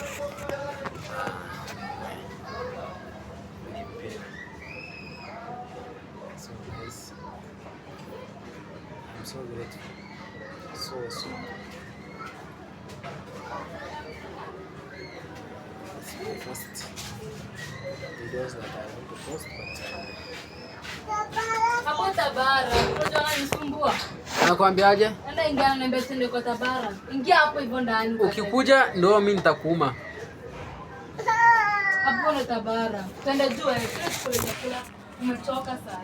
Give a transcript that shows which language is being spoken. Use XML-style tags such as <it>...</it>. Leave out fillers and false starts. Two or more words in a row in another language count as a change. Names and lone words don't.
<en>So guys, I'm so grateful, so it's my first videos that I want to post, but</en> <sw>hapo Tabara, unajua anisumbua. Nakwambiaje? Enda ingia na mbele tende kwa Tabara. Ingia hapo hivyo ndani. Ukikuja ndio mimi nitakuuma. Hapo ndo Tabara. Twende juu fresh kule chakula. Umechoka sana.</sw>